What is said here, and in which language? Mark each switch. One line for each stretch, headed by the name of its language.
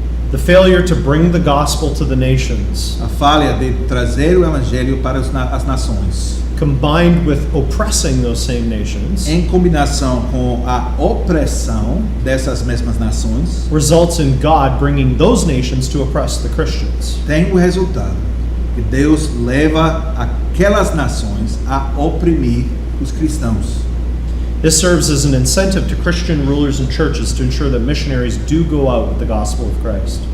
English: The failure to bring the gospel to the nations
Portuguese: A falha de trazer o evangelho para as nações
English: combined with oppressing those same nations,
Portuguese: em combinação com a opressão dessas mesmas nações,
English: results in God bringing those nations to oppress the Christians.
Portuguese: tem o resultado que Deus leva aquelas nações a oprimir os cristãos.
English: This serves as an incentive to Christian rulers and churches to ensure that missionaries do go out with the gospel of Christ.